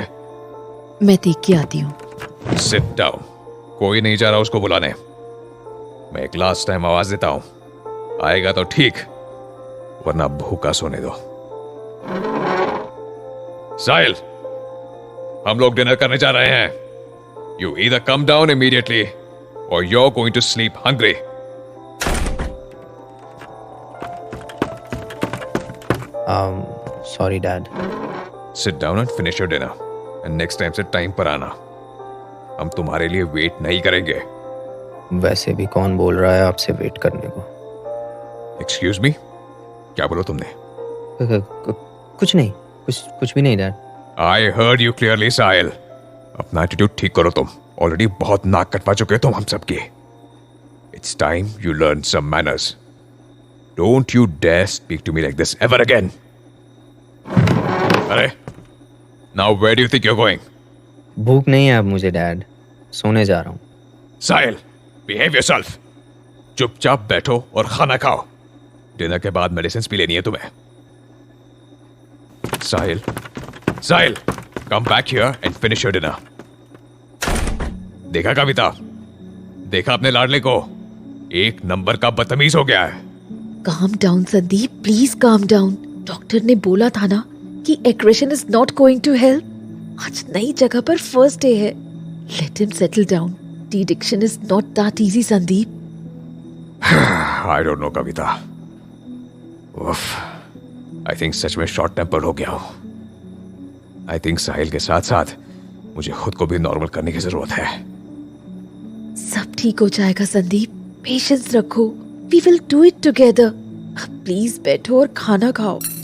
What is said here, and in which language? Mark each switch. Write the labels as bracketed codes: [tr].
[hi] मैं देख के आती हूँ। [en] Sit down. [hi] कोई नहीं जा रहा उसको बुलाने। मैं एक लास्ट टाइम आवाज देता हूं, आएगा तो ठीक, वरना भूखा सोने दो। साहिल, हम लोग डिनर करने जा रहे हैं। [en] You either come down immediately or you're going to sleep hungry. Sorry, Dad. Sit down and finish your dinner. And next time [hi] से टाइम पर आना। हम तुम्हारे लिए वेट नहीं करेंगे। वैसे भी कौन बोल रहा है आपसे वेट करने को? [en] Excuse me? [hi] क्या बोला तुमने? कुछ नहीं, कुछ भी नहीं, Dad. [en] I heard you clearly, Sahil. [hi] अपना एटीट्यूड ठीक करो तुम। ऑलरेडी बहुत नाक कटवा चुके हो तुम हम सबके। [en] It's time you learn some manners. Don't you dare speak to me like this ever again. अरे, now where do you think you're going? [hi] भूख नहीं है अब मुझे, डैड। सोने जा रहा हूँ। [en] Sahil, behave yourself. [hi] चुपचाप बैठो और खाना खाओ। डिनर के बाद मेडिसिन भी लेनी है तुम्हें। [en] Sahil, Sahil, come back here and finish your dinner. [hi] देखा कविता? देखा अपने लाडले को? एक नंबर का बदतमीज हो गया है। [en] Calm down, Sandeep. Please calm down. [hi] Doctor ने बोला था ना कि [en] aggression is not going to help. [hi] आज नई जगह पर first day है. [en] Let him settle down. De-addiction is not that easy, Sandeep. I don't know Kavita. [hi] उफ, [en] I think [hi] सच में शॉर्ट टेम्पर हो गया हूँ। [en] I think [hi] साहिल के साथ साथ मुझे खुद को भी नॉर्मल करने की जरूरत है। सब ठीक हो जाएगा संदीप, पेशेंस रखो, [en] We will do it together. [hi] अब प्लीज बैठो और खाना खाओ।